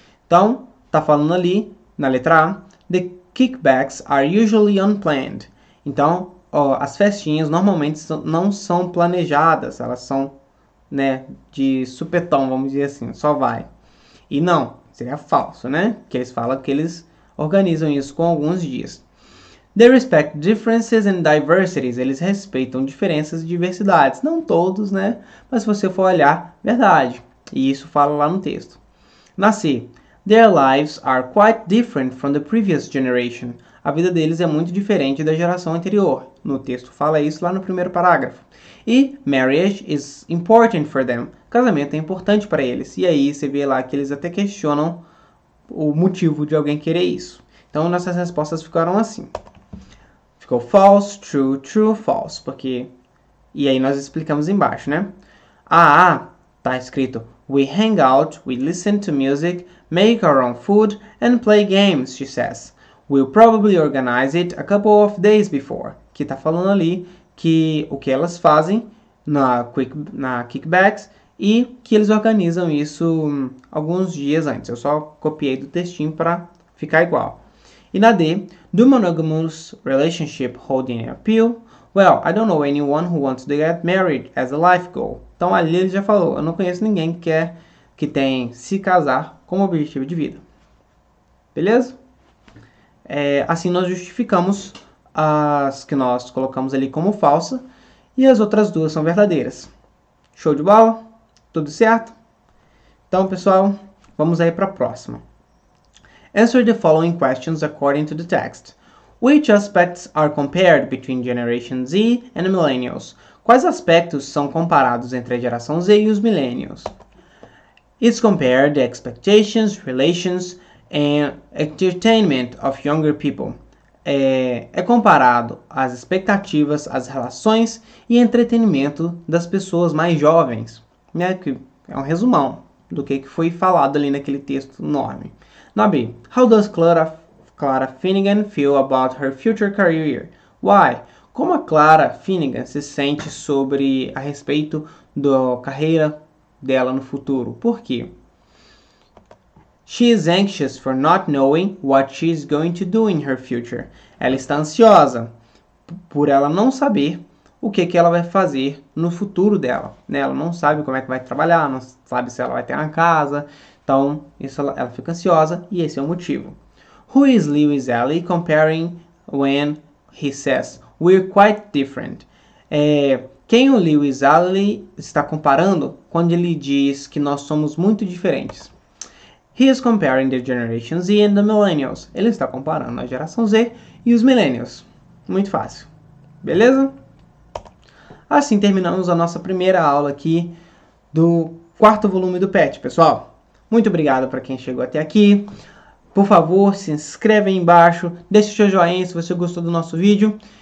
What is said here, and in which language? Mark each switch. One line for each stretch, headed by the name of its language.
Portuguese: Então, está falando ali, na letra A,
English: the kickbacks are usually unplanned.
Portuguese: Então, as festinhas normalmente não são planejadas, elas são de supetão, vamos dizer assim, só vai. E não, seria falso, né? Que eles falam que eles organizam isso com alguns dias.
English: They respect differences and diversities.
Portuguese: Eles respeitam diferenças e diversidades. Não todos, né? Mas se você for olhar, verdade. E isso fala lá no texto. Na C.
English: Their lives are quite different from the previous generation.
Portuguese: A vida deles é muito diferente da geração anterior. No texto fala isso lá no primeiro parágrafo.
English: E marriage is important for them.
Portuguese: Casamento é importante para eles. E aí você vê lá que eles até questionam o motivo de alguém querer isso. Então nossas respostas ficaram assim. Ficou
English: false, true, true, false,
Portuguese: porque... E aí nós explicamos embaixo, né? A tá escrito
English: we hang out, we listen to music, make our own food and play games, she says. will probably organize it a couple of days before.
Portuguese: Que tá falando ali que o que elas fazem na Kickbacks e que eles organizam isso alguns dias antes. Eu só copiei do textinho para ficar igual. E na D,
English: do monogamous relationship hold any appeal? Well, I don't know anyone who wants to get married as a life goal.
Portuguese: Então ali ele já falou, eu não conheço ninguém que tem se casar como objetivo de vida. Beleza? Assim nós justificamos as que nós colocamos ali como falsa e as outras duas são verdadeiras. Show de bola? Tudo certo? Então, pessoal, vamos aí para a próxima.
English: Answer the following questions according to the text. Which aspects are compared between Generation Z and Millennials?
Portuguese: Quais aspectos são comparados entre a geração Z e os Millennials?
English: It's compared the expectations, relations, and entertainment of younger people.
Portuguese: É comparado as expectativas, as relações e entretenimento das pessoas mais jovens, né? Que é um resumão do que foi falado ali naquele texto enorme. Na B,
English: how does Clara Finnegan feel about her future career? Why?
Portuguese: Como a Clara Finnegan se sente a respeito da carreira dela no futuro? Por quê?
English: She is anxious for not knowing what she is going to do in her future.
Portuguese: Ela está ansiosa por ela não saber o que ela vai fazer no futuro dela. Né? Ela não sabe como é que vai trabalhar, não sabe se ela vai ter uma casa. Então, ela fica ansiosa e esse é o motivo.
English: Who is Lewis Alley comparing when he says, we're quite different?
Portuguese: Quem o Lewis Alley está comparando quando ele diz que nós somos muito diferentes?
English: He is comparing the Generation Z and the Millennials.
Portuguese: Ele está comparando a geração Z e os Millennials. Muito fácil. Beleza? Assim terminamos a nossa primeira aula aqui do 4º volume do PET, pessoal. Muito obrigado para quem chegou até aqui. Por favor, se inscreve aí embaixo, deixe o seu joinha se você gostou do nosso vídeo.